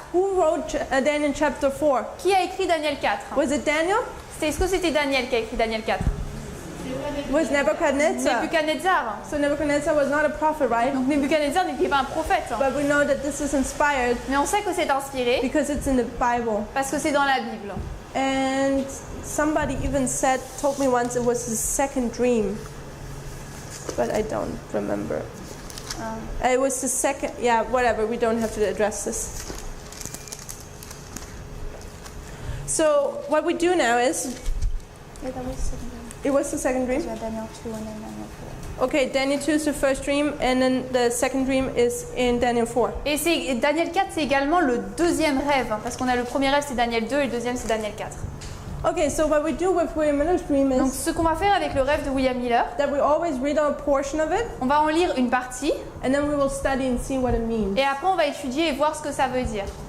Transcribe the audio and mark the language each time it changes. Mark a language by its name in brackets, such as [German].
[English] who wrote Daniel chapter 4? [French] qui a écrit Daniel 4? [English] Was it Daniel? [French] Est-ce que c'était Daniel qui a écrit Daniel 4? [English] Was Nebuchadnezzar? [French] Nebuchadnezzar. [English] So Nebuchadnezzar was not a prophet, right? [French] Donc Nebuchadnezzar n'était pas un prophète. [English] But we know that this is inspired [French] Mais on sait que c'est inspiré [English] because it's in the Bible. [French] parce que c'est dans la Bible. [English] And somebody even told me once it was his second dream. But I don't remember. It was the second, yeah, whatever, we don't have to address this. So what we do now is, it was the second dream? Daniel 2 and then Daniel 4. Okay, Daniel 2 is the first dream, and then the second dream is in Daniel 4. [French] Et Daniel 4, c'est également le deuxième rêve, parce qu'on a le premier rêve, c'est Daniel 2, et le deuxième, c'est Daniel 4. [English] Okay, so what we do with William Miller's dream [French] Donc [English] is [French] ce qu'on va faire avec le rêve de William Miller, [English] that we always read a portion of it, [French] on va en lire une partie, [English] and then we will study and see what it means. [French] et après on va étudier et voir ce que ça veut dire.